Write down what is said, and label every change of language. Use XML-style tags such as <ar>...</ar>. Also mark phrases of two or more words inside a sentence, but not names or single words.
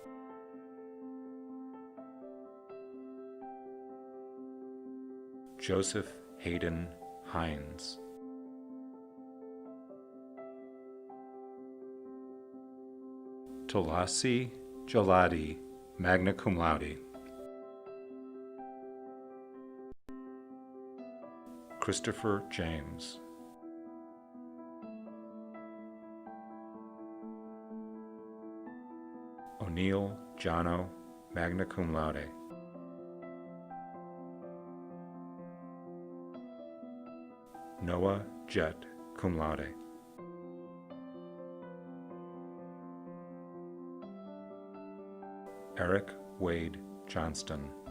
<en>Joseph Hayden Hines. Tulasi Jaladi</en> <la>magna cum laude.</la> <en>Christopher James. O'Neill Jono,</en> <la>magna cum laude.</la> <en>Noah Jett,</en> <la>cum laude.</la> <en>Eric Wade Johnston.</en>